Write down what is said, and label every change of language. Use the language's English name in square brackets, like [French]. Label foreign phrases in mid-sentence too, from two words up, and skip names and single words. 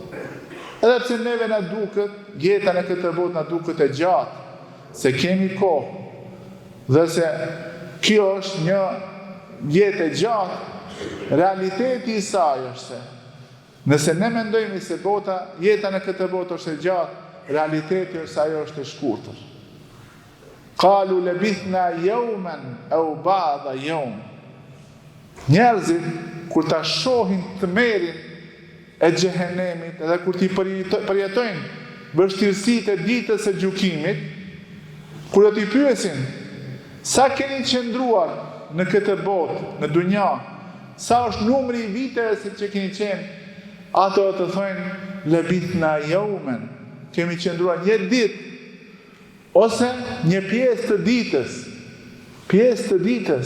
[Albanian] botë Edhe pse neve na duket, jeta në këtë botë na duket e gjatë, se kemi kohë, dhe se kjo është një jetë e gjatë, realiteti i saj është se nëse ne mendojmë se jeta në këtë botë është e gjatë, realiteti është se ajo është e shkurtër. [Arabic] قالوا لبثنا يوما أو بعض يوم. [Albanian] Njerëzit kur ta shohin tmerrin e xhehenemit, edhe kur ti përjetojnë vështirësitë e ditës së gjykimit, kur do t'i pyesin sa keni qëndruar në këtë botë, në dunja, sa është numri i viteve që keni qenë, ato të thonë [Arabic] لبثنا يوما, [Albanian] kemi qëndruar një ditë ose një pjesë të ditës.